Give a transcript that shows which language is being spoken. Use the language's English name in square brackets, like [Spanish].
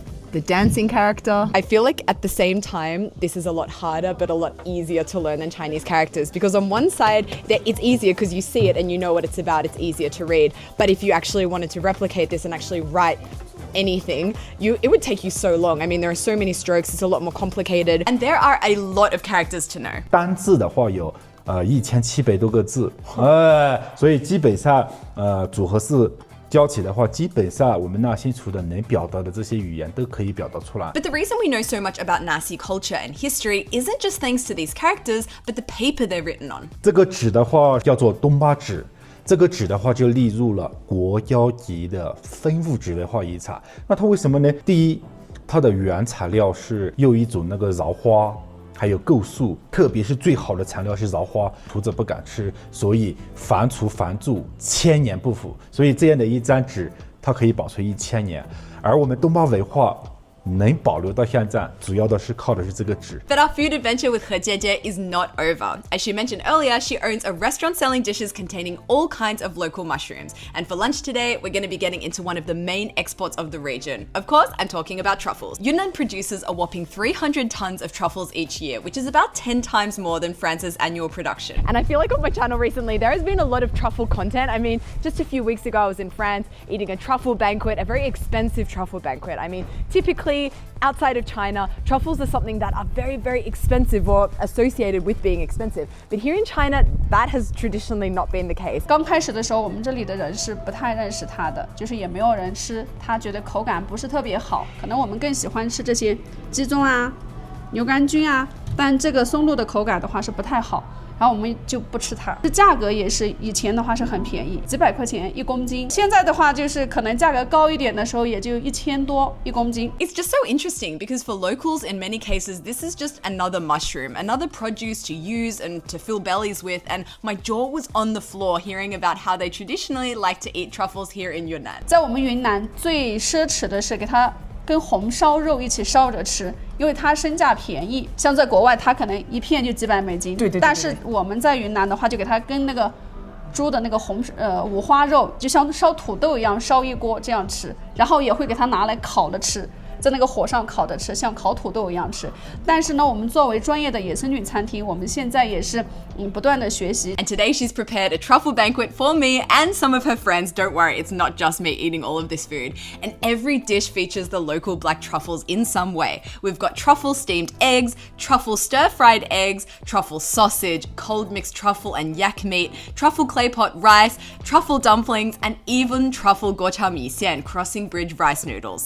[English] The dancing character. I feel like at the same time, this is a lot harder, but a lot easier to learn than Chinese characters because on one side, it's easier because you see it and you know what it's about, it's easier to read. But if you actually wanted to replicate this and actually write anything, it would take you so long. I mean, there are so many strokes, it's a lot more complicated, and there are a lot of characters to know. [Chinese] 单字的话有1700多个字，所以基本上组合式教起的话，基本上我们纳西族的能表达的这些语言都可以表达出来。 [English] But the reason we know so much about Nasi culture and history isn't just thanks to these characters, but the paper they're written on. [Chinese] 这个纸的话叫做东巴纸，这个纸的话就列入了国家级的非物质文化遗产。那它为什么呢？第一，它的原材料是用一种那个苕花。还有构树，特别是最好的材料是苕花，厨子不敢吃，所以防除防蛀，1000年不腐。所以这样的一张纸，它可以保存1000年。而我们东巴文化能保留到现在，主要的是靠的是这个纸。 [English] But our food adventure with He Jie is not over. As she mentioned earlier, she owns a restaurant selling dishes containing all kinds of local mushrooms. And for lunch today, we're going to be getting into one of the main exports of the region. Of course, I'm talking about truffles. Yunnan produces a whopping 300 tons of truffles each year, which is about 10 times more than France's annual production. And I feel like on my channel recently, there has been a lot of truffle content. I mean, just a few weeks ago, I was in France eating a truffle banquet, a very expensive truffle banquet. I mean, typically typically outside of China, truffles are something that are very, very expensive or associated with being expensive. But here in China, that has traditionally not been the case. [Chinese] 刚开始的时候，我们这里的人是不太认识它的，就是也没有人吃，他觉得口感不是特别好，可能我们更喜欢吃这些鸡枞啊、牛肝菌啊，但这个松露的口感的话是不太好。然后我们就不吃它，这价格也是以前的话是很便宜，几百块钱1公斤。现在的话就是可能价格高一点的时候，也就1000多1公斤。 [English] It's just so interesting because for locals, in many cases, this is just another mushroom, another produce to use and to fill bellies with. And my jaw was on the floor hearing about how they traditionally like to eat truffles here in Yunnan. [Chinese] 在我们云南最奢侈的是给它跟红烧肉一起烧着吃，因为它身价便宜。像在国外，它可能一片就几百美金。对。但是我们在云南的话，就给它跟那个猪的那个五花肉，就像烧土豆一样烧一锅这样吃，然后也会给它拿来烤着吃。在那个火上烤着吃，像烤土豆一样吃。但是呢，我们作为专业的野生菌餐厅，我们现在也是不断的学习。 [English] And today she's prepared a truffle banquet for me and some of her friends. Don't worry, it's not just me eating all of this food. And every dish features the local black truffles in some way. We've got truffle steamed eggs, truffle stir-fried eggs, truffle sausage, cold mixed truffle and yak meat, truffle clay pot rice, truffle dumplings, and even truffle gocha mi xian, crossing bridge rice noodles.